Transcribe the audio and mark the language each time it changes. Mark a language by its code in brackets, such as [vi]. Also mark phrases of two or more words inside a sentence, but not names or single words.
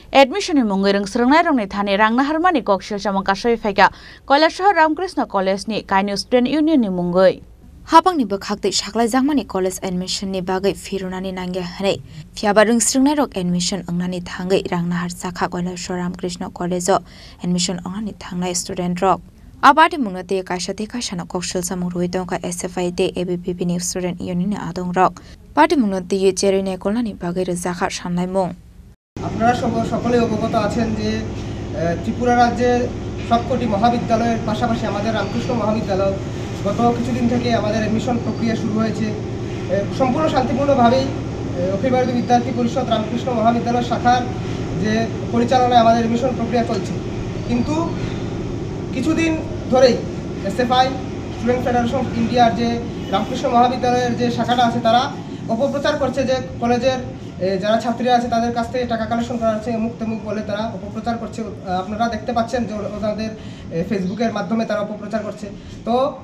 [trp] Admission mungai rang srangnai rangni thani rangna harmani kokshil chamang kasoi faika Kailasahar Ramkrishna College ni Kainu [en] Student Union [trp] ni mungai Habang ni bakhakte shaklai jangmani [en] college admission [trp] ni bagai firunani nangya hanai fiaba rang srangnai rok admission angnani thangai rangna har sakha Kailasahar Ramkrishna College admission angnani thangnai student rok Abadi mungnate kaishate kaishana kokshil samung ruitong ka SFI de ABPP ni [en] Student Union [trp] ni adong rok Party mungnate ye cherine kolani bagai razakha shanlai mung [bn] আপনারা সকলে অবগত আছেন যে ত্রিপুরা রাজ্যের সবকটি মহাবিদ্যালয়ের পাশাপাশি আমাদের রামকৃষ্ণ মহাবিদ্যালয় গত কিছুদিন থেকে আমাদের অ্যাডমিশন প্রক্রিয়া শুরু হয়েছে সম্পূর্ণ শান্তিপূর্ণভাবেই অখিল ভারতীয় বিদ্যার্থী পরিষদ রামকৃষ্ণ মহাবিদ্যালয় শাখার যে পরিচালনায় আমাদের অ্যাডমিশন প্রক্রিয়া চলছে কিন্তু কিছুদিন ধরেই এসএফআই স্টুডেন্ট ফেডারেশন অফ ইন্ডিয়ার যে রামকৃষ্ণ মহাবিদ্যালয়ের যে শাখাটা আছে তারা অপপ্রচার করছে যে কলেজের যারা ছাত্রীরা আছে তাদের কাছ থেকে টাকা কালেকশন করা হচ্ছে মুখ তেমুখ বলে তারা অপপ্রচার করছে আপনারা দেখতে পাচ্ছেন যে ওদের ফেসবুকের মাধ্যমে তারা অপপ্রচার করছে তো